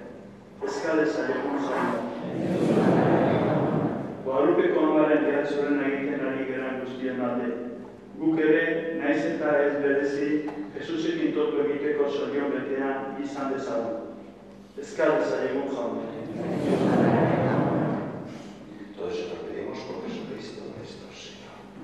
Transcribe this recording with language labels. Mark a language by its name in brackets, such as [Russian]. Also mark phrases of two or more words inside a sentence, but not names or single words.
[Basque] Eska dezakegu jaunari. Guadalupeko amaren behatzoren egiten ari geran guztien alde. Guk ere, naiz eta ez berezi, Jesusekin topo egiteko zorion betean izan dezagun. Eska dezakegu jaunari. [Spanish] Todo eso lo pedimos por Jesucristo nuestro Señor.